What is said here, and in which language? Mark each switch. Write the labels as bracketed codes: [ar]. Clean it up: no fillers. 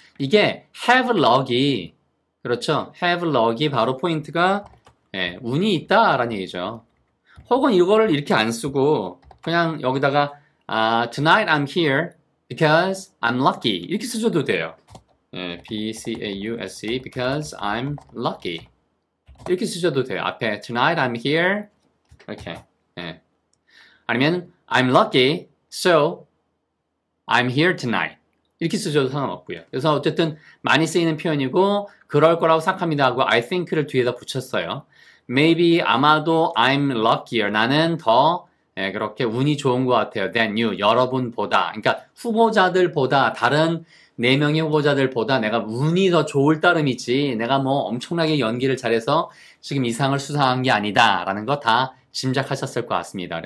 [ko] 이게 have luck이 그렇죠. have luck이 바로 포인트가 운이 있다라는 얘기죠. 혹은 이거를 이렇게 안 쓰고 그냥 여기다가 [en] tonight I'm here because I'm lucky [ko] 이렇게 쓰셔도 돼요. [en] B-C-A-U-S-E because I'm lucky [ko] 이렇게 쓰셔도 돼요. 앞에 [en] tonight I'm here [ko] 이렇게 아니면 [en] I'm lucky so I'm here tonight [ko] 이렇게 쓰셔도 상관없고요. 그래서 어쨌든 많이 쓰이는 표현이고 그럴 거라고 생각합니다 하고 [en] I think [ko] 를 뒤에다 붙였어요. [en] Maybe [ko] 아마도 [en] I'm luckier [ko] 나는 더 그렇게 운이 좋은 것 같아요. [en] than you [ko] 여러분보다 그러니까 후보자들보다 다른 4명의 후보자들보다 내가 운이 더 좋을 따름이지 내가 뭐 엄청나게 연기를 잘해서 지금 이 상을 수상한 게 아니다 라는 거 다 짐작하셨을 것 같습니다.